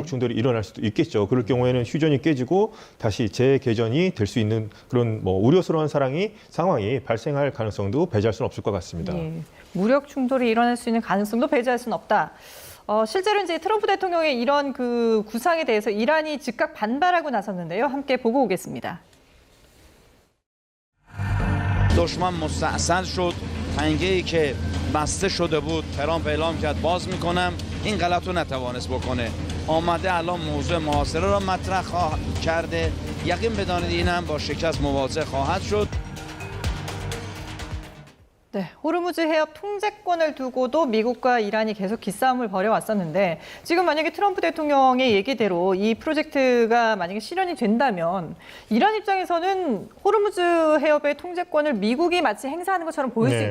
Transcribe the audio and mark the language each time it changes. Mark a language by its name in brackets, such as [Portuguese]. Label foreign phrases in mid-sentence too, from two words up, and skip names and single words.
[Korean] 무력 충돌이 일어날 수도 있겠죠. 그럴 경우에는 휴전이 깨지고 다시 재개전이 될 수 있는 그런 뭐 우려스러운 상황이 발생할 가능성도 배제할 수는 없을 것 같습니다. 예. 무력 충돌이 일어날 수 있는 가능성도 배제할 수는 없다. 실제로 이제 트럼프 대통령의 이런 그 구상에 대해서 이란이 즉각 반발하고 나섰는데요. 함께 보고 오겠습니다. [Persian] دشمن مستأصل شد تنگه‌ای که بسته شده بود ترامپ اعلام کرد باز میکنم این غلط رو نتوانست بکنه آمده الان موضوع محاصره را مطرح کرده یقین بدانید این هم با شکست مواجه خواهد شد [Korean] 네, 호르무즈 해협 통제권을 두고도 미국과 이란이 계속 기싸움을 벌여왔었는데 지금 만약에 트럼프 대통령의 얘기대로 이 프로젝트가 만약에 실현이 된다면 이란 입장에서는 호르무즈 해협의 통제권을 미국이 마치 행사하는 것처럼 보일 수